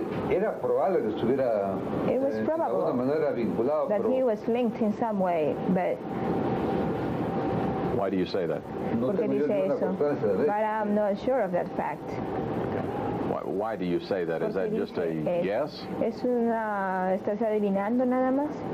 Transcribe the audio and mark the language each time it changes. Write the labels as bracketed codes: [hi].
[es] Era probable que estuviera de alguna manera vinculado, [en] that he was linked in some way, but why do you say that? [es] No tengo yo ninguna constancia de [en] but I'm not sure of that fact. Why do you say that? Is that just a guess? [es] ¿Estás adivinando nada más?